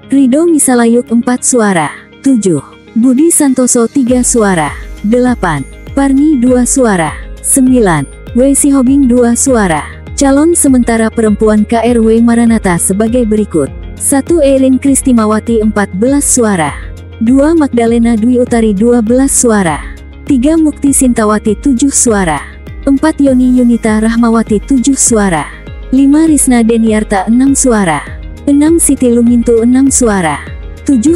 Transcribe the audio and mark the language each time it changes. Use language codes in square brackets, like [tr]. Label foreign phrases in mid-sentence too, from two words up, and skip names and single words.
[id] Rido Misalayuk, 4 suara. 7. Budi Santoso, 3 suara. 8. Parni, 2 suara. 9. Wesi Hobing, 2 suara. Calon sementara perempuan KRW Maranatha sebagai berikut. 1. Erin Kristimawati, 14 suara. 2. Magdalena Dwi Utari, 12 suara. 3. Mukti Sintawati, 7 suara. 4. Yoni Yunita Rahmawati, 7 suara. 5. Risna Deniarta, 6 suara. 6. Siti Lumintu, 6 suara. 7.